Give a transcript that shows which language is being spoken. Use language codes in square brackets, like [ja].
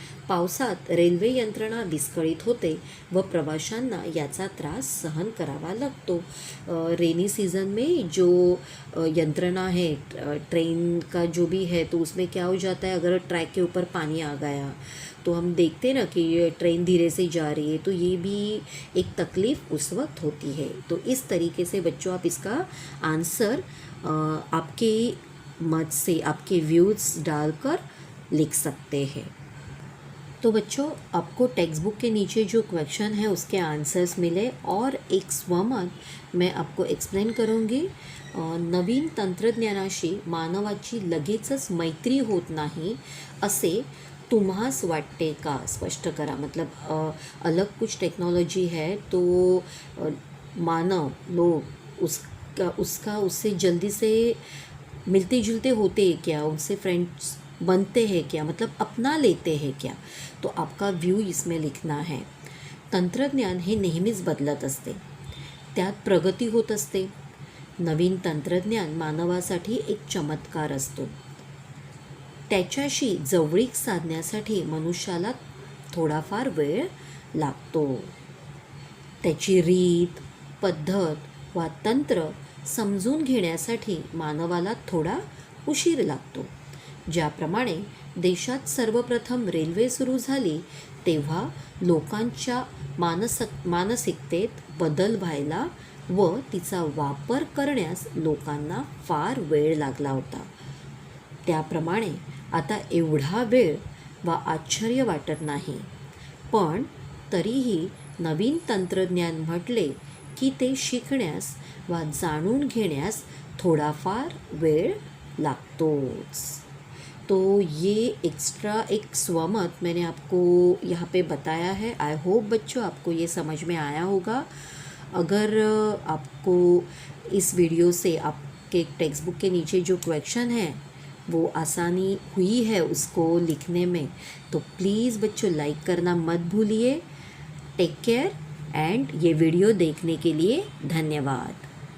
[mr] पावसात रेल्वे यंत्रणा विस्कळीत होते व प्रवाशांना याचा त्रास सहन करावा लगतो। [hi] रेनी सीज़न में जो यंत्रणा है ट्रेन का जो भी है तो उसमें क्या हो जाता है, अगर ट्रैक के ऊपर पानी आ गया तो हम देखते हैं ना कि ये ट्रेन धीरे से जा रही है तो ये भी एक तकलीफ़ उस वक्त होती है। तो इस तरीके से बच्चों आप इसका आंसर आपके मत से, आपके व्यूज़ डालकर लिख सकते हैं। तो बच्चों, आपको टेक्स्ट बुक के नीचे जो क्वेश्चन है उसके आंसर्स मिले और एक स्वमत मैं आपको एक्सप्लेन करूँगी. [mr] नवीन तंत्रज्ञानाशी मानवाची लगेचच मैत्री होत नाही असे तुम्हास वाटते का? स्पष्ट करा. [hi] मतलब अलग कुछ टेक्नोलॉजी है तो मानव लोग उसका उससे जल्दी से मिलते जुलते होते हैं क्या, उनसे फ्रेंड्स बनते हैं क्या, मतलब अपना लेते हैं क्या? तो आपका व्यू इसमें लिखना है. [mr] तंत्रज्ञान हे नेहमीच बदलत असते, त्यात प्रगती होत असते. नवीन तंत्रज्ञान मानवासाठी एक चमत्कार असतो. त्याच्याशी जवळीक साधण्यासाठी मनुष्याला थोडाफार वेळ लागतो. त्याची रीत, पद्धत वा तंत्र समजून घेण्यासाठी मानवाला थोडा उशीर लागतो. ज्याप्रमाणे देशात सर्वप्रथम रेल्वे सुरू झाली तेव्हा लोकांच्या मानसिकतेत बदल व्हायला व तिचा वापर करण्यास लोकांना फार वेळ लागला होता. त्याप्रमाणे आता एवढा वेळ वा आश्चर्य वाटत नाही. पण तरीही नवीन तंत्रज्ञान म्हटले की ते शिकण्यास वा जाणून घेण्यास थोडाफार वेळ लागतोच. [hi] तो ये एक्स्ट्रा एक स्वमत मैंने आपको यहाँ पे बताया है. आई होप बच्चों आपको ये समझ में आया होगा. अगर आपको इस वीडियो से आपके टेक्स्ट बुक के नीचे जो क्वेश्चन है वो आसानी हुई है उसको लिखने में, तो प्लीज़ बच्चों लाइक करना मत भूलिए. टेक केयर एंड ये वीडियो देखने के लिए धन्यवाद.